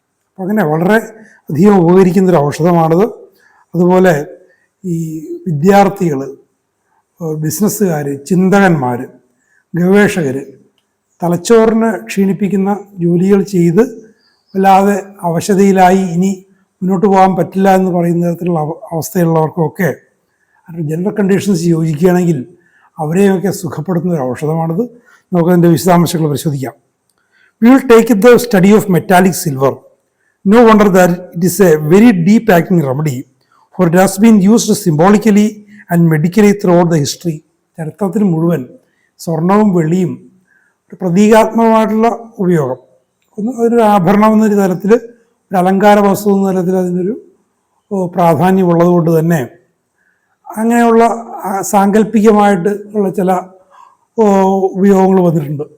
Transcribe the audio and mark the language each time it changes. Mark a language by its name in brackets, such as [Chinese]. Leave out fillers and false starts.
[Malayalam] അപ്പോൾ അങ്ങനെ വളരെ അധികം ഉപകരിക്കുന്നൊരു ഔഷധമാണിത്. അതുപോലെ ഈ വിദ്യാർത്ഥികൾ, ബിസിനസ്സുകാർ, ചിന്തകന്മാർ, ഗവേഷകർ തലച്ചോറിന് ക്ഷീണിപ്പിക്കുന്ന ജോലികൾ ചെയ്ത് വല്ലാതെ അവശതയിലായി ഇനി മുന്നോട്ട് പോകാൻ പറ്റില്ല എന്ന് പറയുന്ന തരത്തിലുള്ള അവസ്ഥയുള്ളവർക്കൊക്കെ ജനറൽ കണ്ടീഷൻസ് യോജിക്കുകയാണെങ്കിൽ അവരെയൊക്കെ സുഖപ്പെടുത്തുന്ന ഒരു ഔഷധമാണിത്. നമുക്കതിൻ്റെ വിശദാംശങ്ങൾ പരിശോധിക്കാം. [English] We will take the study of metallic silver. No wonder that it is a very deep acting remedy, for it has been used symbolically and medically throughout the history. [Malayalam] ചരിത്രത്തിൽ മുഴുവൻ സ്വർണവും വെള്ളിയും ഒരു പ്രതീകാത്മകമായിട്ടുള്ള ഉപയോഗം, അതൊരു ആഭരണം എന്നൊരു തരത്തിൽ, ഒരു അലങ്കാര വസ്തു എന്ന തരത്തിൽ അതിനൊരു പ്രാധാന്യമുള്ളത് കൊണ്ട് തന്നെ അങ്ങനെയുള്ള സാങ്കല്പികമായിട്ട് ഉള്ള ചില ഉപയോഗങ്ങൾ വന്നിട്ടുണ്ട്.